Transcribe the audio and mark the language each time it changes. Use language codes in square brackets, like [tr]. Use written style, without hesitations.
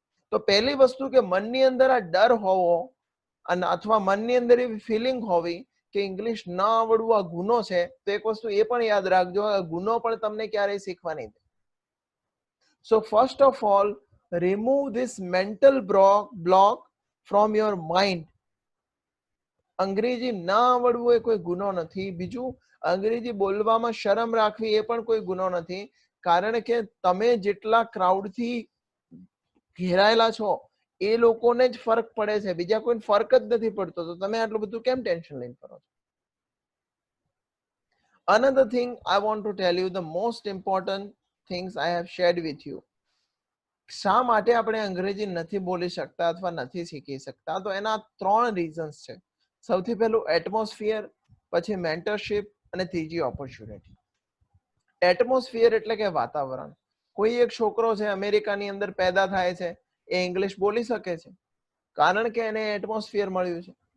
[gu] તો પહેલી વસ્તુ કે મનની અંદર આ ડર હોવો અને અથવા મનની અંદર એવી ફિલિંગ હોવી કે ઇંગ્લિશ ન આવડવું આ ગુનો છે, તો એક વસ્તુ એ પણ યાદ રાખજો, આ ગુનો પણ તમને ક્યારેય શીખવા નહીં દે. [en] So first of all remove this mental block from your mind. [gu] અંગ્રેજી ના આવડવું એ કોઈ ગુનો નથી. બીજું, અંગ્રેજી બોલવામાં શરમ રાખવી એ પણ કોઈ ગુનો નથી, કારણ કે તમે જેટલા ક્રાઉડથી ઘેરાયેલા છો એ લોકોને જ ફરક પડે છે, બીજા કોઈ ફરક જ નથી પડતો, તો તમે આટલું બધું કેમ ટેન્શન લઈને કરો છો? [en] Another thing I want to tell you, the most important things I have shared with you. [gu] શા માટે આપણે અંગ્રેજી નથી બોલી શકતા અથવા નથી શીખી શકતા? તો એના 3 રીઝન્સ છે. સૌથી પહેલું એટમોસ્ફિયર, પછી મેન્ટરશિપ અને ત્રીજી ઓપોર્ચ્યુનિટી. એટમોસ્ફિયર એટલે કે વાતાવરણ. કોઈ એક છોકરો છે અમેરિકાની અંદર પેદા થાય છે, એ ઇંગ્લિશ બોલી શકે છે કારણ કે એને એટમોસ્ફિયર મળ્યું છે.